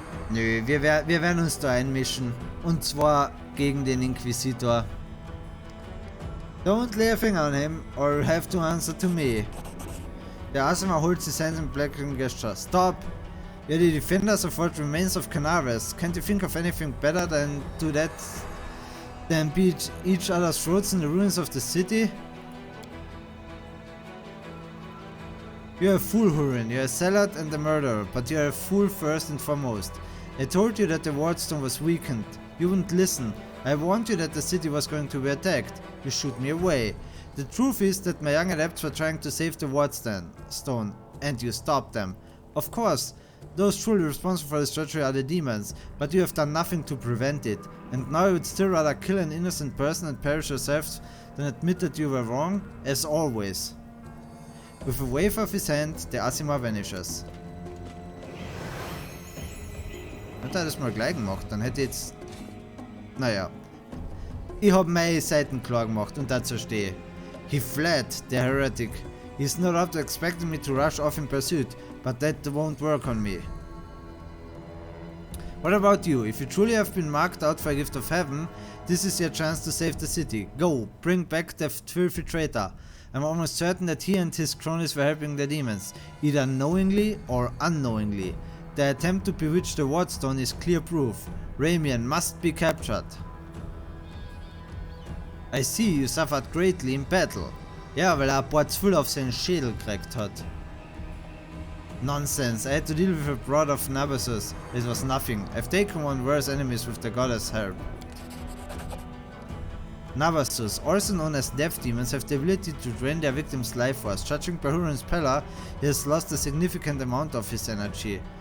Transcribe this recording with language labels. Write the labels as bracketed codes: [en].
[de] Nö, wir werden uns da einmischen. Und zwar gegen den Inquisitor. [en] Don't lay a finger on him, or you'll have to answer to me. The Asima holds his hands in blackened gesture. Stop! You're the defenders of what remains of Canaveras. Can't you think of anything better than do that? Than beat each other's throats in the ruins of the city? You're a fool, Hurin. You're a zealot and a murderer, but you're a fool first and foremost. I told you that the Wardstone was weakened. You wouldn't listen. I warned you that the city was going to be attacked. You shoot me away. The truth is that my young adepts were trying to save the Wardstone, and you stopped them. Of course, those truly responsible for this treachery are the demons, but you have done nothing to prevent it. And now you would still rather kill an innocent person and perish yourself than admit that you were wrong, as always. With a wave of his hand, the Asima vanishes. [de] Hätte er das mal gleich gemacht, dann hätte ich jetzt... Naja. Ich hab meine Seiten klar gemacht und dazu stehe. [en] He fled, the heretic. He's not up to expecting me to rush off in pursuit, but that won't work on me. What about you? If you truly have been marked out for a gift of heaven, this is your chance to save the city. Go, bring back the filthy traitor. I'm almost certain that he and his cronies were helping the demons, either knowingly or unknowingly. The attempt to bewitch the Wardstone is clear proof. Ramian must be captured. I see you suffered greatly in battle. [de] Ja, weil er ein paar Zwill auf seinen Schädel gekriegt hat. [en] Nonsense, I had to deal with a brood of Nabasus. It was nothing. I've taken on worse enemies with the goddess' help. Nabasus, also known as death demons, have the ability to drain their victims' life force. Judging by Huron's Pella, he has lost a significant amount of his energy.